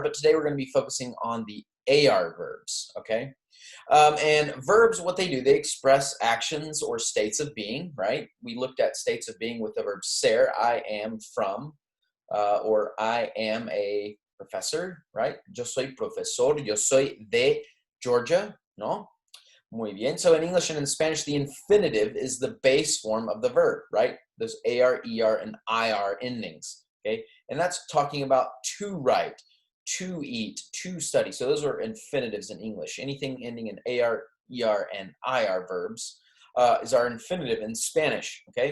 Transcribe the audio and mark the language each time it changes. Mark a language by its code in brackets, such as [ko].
[en] But today we're going to be focusing on the AR verbs, okay? And verbs, what they do, they express actions or states of being, right? We looked at states of being with the verb ser, I am from, or I am a professor, right? [es] Yo soy profesor, yo soy de Georgia, ¿no? Muy bien. [en] So in English and in Spanish, the infinitive is the base form of the verb, right? Those AR, ER, and IR endings, okay? And that's talking about to write, to eat, to study. So those are infinitives in English. Anything ending in AR, ER, and IR verbs is our infinitive in Spanish, okay?